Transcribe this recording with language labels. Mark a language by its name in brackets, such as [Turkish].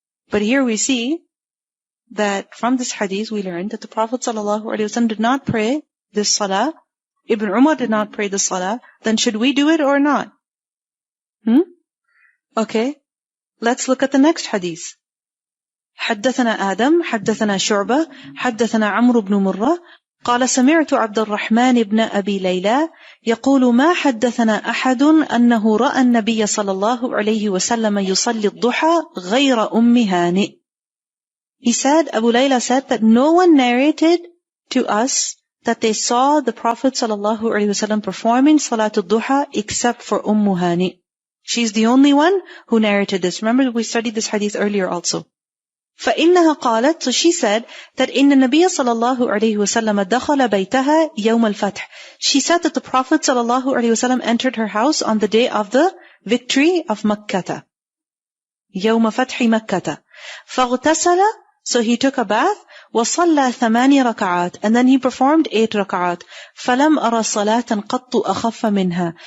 [English] But here we see that from this hadith we learned that the Prophet ﷺ did not pray this salah. Ibn Umar did not pray this salah. Then should we do it or not? Okay. Let's look at the next hadith. [Arabic] حدثنا آدم حدثنا شعبة حدثنا عمرو بن مرة قال سمعت عبد الرحمن بن أبي ليلى يقول ما حدثنا أحد أنه رأى النبي صلى الله عليه وسلم يصلي الضحى غير أم هانئ. [English] He said, Abu Layla said that no one narrated to us that they saw the Prophet ﷺ performing Salatul Duha except for Hani. She's the only one who narrated this. Remember, we studied this hadith earlier also. [Arabic] فإنها قالت, [English] so she said that [Arabic] إن النبي صلى الله عليه وسلم دخل بيتها يوم الفتح. [English] She said that the Prophet صلى الله عليه وسلم entered her house on the day of the victory of Makkah. [Arabic] يوم فتح مكة. فاغتسل, [English] so he took a bath. [Arabic] وصلى 8 ركعات, [English] and then he performed 8 ركعات. [Arabic] فلم أرى صلاة قط أخف منها.